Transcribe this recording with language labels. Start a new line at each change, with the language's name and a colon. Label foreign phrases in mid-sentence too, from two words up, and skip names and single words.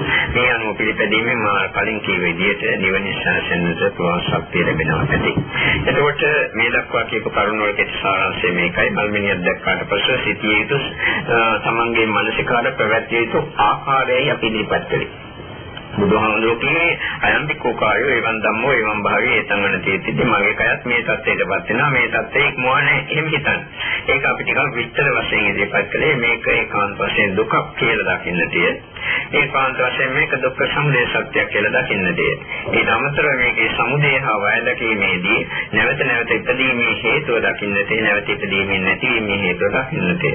Sinhala: මේ අනුව පිළිපැදීමෙන් මා කලින් කී විදිහට නිවන ශාසනයට පුළුවන් ශක්තිය ලැබෙනවා ඇති. එතකොට මේ දක්වා කියපු කරුණ වල කෙටි සාරාංශය මේකයි. මල්මිනියක් දැක්කාට පස්සේ සිටිය යුතු තමන්ගේ මානසිකාර පැවැත්විය යුතු ආකාරයයි අපි ඉදිරිපත් කළේ. බුදුහාමුදුරුවෝ කියන්නේ
Pali: අයම්පිකෝ කායෝ එවං ධම්මෝ එවං භාවී ඒතංගන තීතිති
Sinhala: මගේ කයත් මේ தත්ත්වයටපත් වෙනවා මේ தත්ත්වයේ ඉක්මවන්නේ එහෙම හිතන්න. ඒක අපි ටිකක් විස්තර වශයෙන් ඉදිරිපත් කළේ මේක ඒකාන්ත වශයෙන් දුකක් කියලා දකින්නතිය. ඒකාන්ත වශයෙන් මේක දුක්ඛ සමුදය සත්‍යයක් කියලා දකින්නතිය. ඊට අමතරව මේකේ සමුදය හා වය දැකීමේදී නැවත නැවත ඉදීමේ හේතුව දකින්නතිය නැවත ඉදීමේ නැතිවීමේ හේතුව දකින්නතිය.